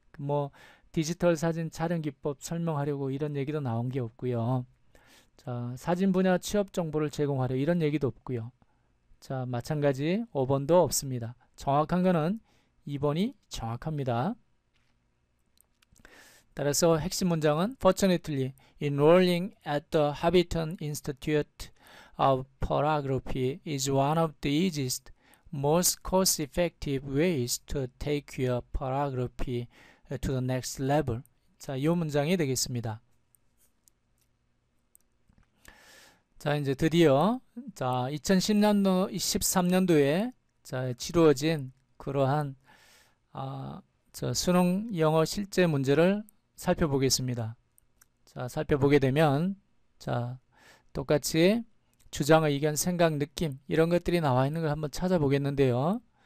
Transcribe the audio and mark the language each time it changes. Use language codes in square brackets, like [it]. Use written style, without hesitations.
[ko] 뭐 디지털 사진 촬영 기법 설명하려고 이런 얘기도 나온 게 없고요. 사진 분야 취업 정보를 제공하려 이런 얘기도 없고요. 마찬가지 5번도 없습니다. 정확한 거는 2번이 정확합니다. 따라서 핵심 문장은 [en] Fortunately, enrolling at the Hobbiton Institute of Photography is one of the easiest, most cost-effective ways to take your photography to the next level. [ko] 이 문장이 되겠습니다. 이제 드디어 2013년도에 치루어진 그러한 수능 영어 실제 문제를 살펴보겠습니다. 살펴보게 되면 똑같이 주장, 의견, 생각, 느낌 이런 것들이 나와 있는 걸 한번 찾아보겠는데요.